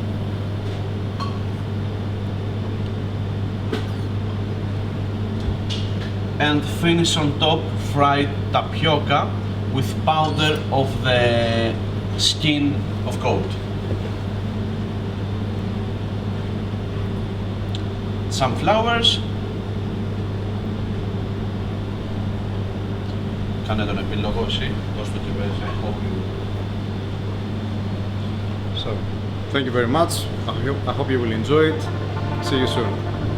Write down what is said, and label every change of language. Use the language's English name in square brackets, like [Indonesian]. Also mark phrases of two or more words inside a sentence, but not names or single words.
[English] And finish on top fried tapioca with powder of the skin of cod. Some flowers. [Greek] Κάνε τον επίλογο εσύ, δώσ' το τι παίζει. [English] So, thank you very much. I hope you will enjoy it. See you soon.